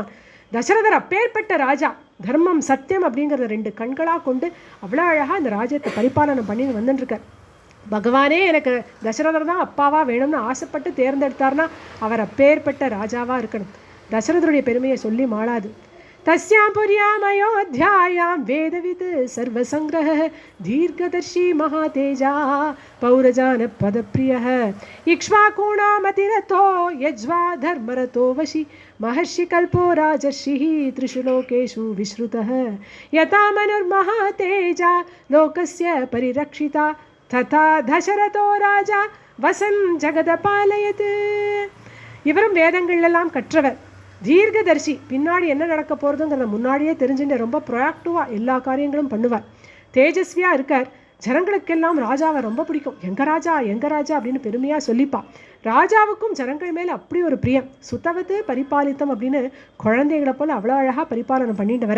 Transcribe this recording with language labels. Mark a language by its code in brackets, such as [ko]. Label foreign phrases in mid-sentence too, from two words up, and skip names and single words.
[ta] தசரதர் அப்பேற்பட்ட ராஜா. தர்மம் சத்தியம் அப்படிங்கிறத 2 கண்களாக கொண்டு அவ்வளோ அழகாக இந்த ராஜ்யத்தை பரிபாலனம் பண்ணி வந்துட்டுருக்கார். பகவானே எனக்கு தசரதர் தான் அப்பாவா வேணும்னு ஆசைப்பட்டு தேர்ந்தெடுத்தார்னா அவர் அப்பேற்பட்ட ராஜாவாக இருக்கணும். தசரதருடைய பெருமையை சொல்லி மாளாது. [sa] तस्यां पुर्याम् अयोध्यायां वेदवित् सर्वसंग्रहः दीर्घदर्शी महातेजा पौरजानपदप्रियः इक्ष्वाकूणामतिरथो यज्वा धर्मरतो वशी महर्षिकल्पो राजर्षिः त्रिषु लोकेषु विश्रुतः यथा मनुर्महातेजा लोकस्य परिरक्षिता तथा दशरथो राजा वसन् जगदपालयत्. [ta] இவரும் வேதங்கள் எல்லாம் கற்றவர், தீர்க்கதர்சி. பின்னாடி என்ன நடக்க போகிறதுங்கிறத முன்னாடியே தெரிஞ்சுட்டு ரொம்ப ப்ரொஆக்டிவாக எல்லா காரியங்களும் பண்ணுவார். தேஜஸ்வியாக இருக்கார். ஜனங்களுக்கெல்லாம் ராஜாவை ரொம்ப பிடிக்கும். எங்கள் ராஜா அப்படின்னு பெருமையாக சொல்லிப்பா. ராஜாவுக்கும் ஜனங்கள் மேலே அப்படி ஒரு பிரியம். [sa] सुत्तवत्तु परिपालित्तम् [ta] அப்படின்னு குழந்தைகளை போல் அவ்வளோ அழகாக பரிபாலனம் பண்ணிட்டு வர.